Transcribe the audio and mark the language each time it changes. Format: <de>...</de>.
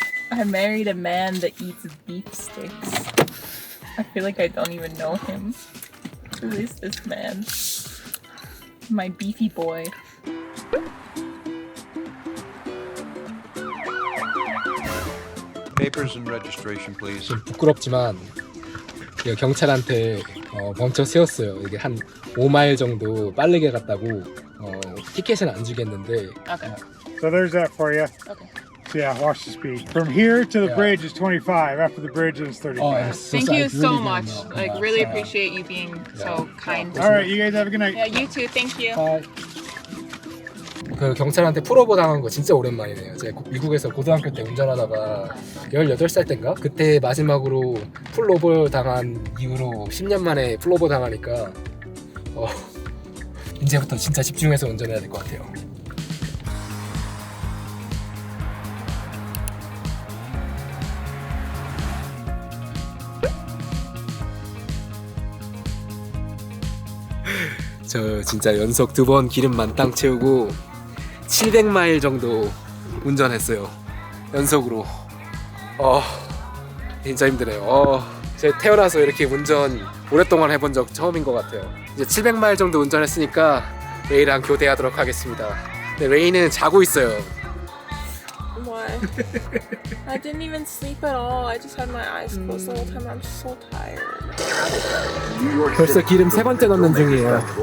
<en>I married a man that eats beef sticks. I feel like I don't even know him. Who is this man? My beefy boy. Papers and registration, please.</en> <ko>좀 부끄럽지만 이거 경찰한테 멈춰 세웠어요. 이게 한 5마일 정도 빠르게 갔다고 티켓은 안 주겠는데.</ko> <en>Okay. So there's that for you. Okay. So yeah, watch the speed. From here to the bridge is 25. After the bridge is 35. Thank you so much. Like, really appreciate you being so kind. All right, you guys have a good night. Yeah, you too. Thank you.</en> <ko>그 경찰한테 풀오버 당한 거 진짜 오랜만이네요. 제가 미국에서 고등학교 때 운전하다가 18살 땐가? 그때 마지막으로 풀오버 당한 이후로 10년 만에 풀오버 당하니까 이제부터 진짜 집중해서 운전해야 될 것 같아요. 저 진짜 연속 2번 기름 만땅 채우고 700마일 정도 운전했어요. 연속으로. 진짜 힘드네요. 제가 태어나서 이렇게 운전 오랫동안 해본 적 처음인 것 같아요. 이제 700마일 정도 운전했으니까 레이랑 교대하도록 하겠습니다. 근데 레이는 자고 있어요.</ko> <en>Why? I didn't even sleep at all. I just had my eyes closed the whole time. I'm so tired.</en> <ko>벌써 기름 3번째 넣는 중이에요.</ko>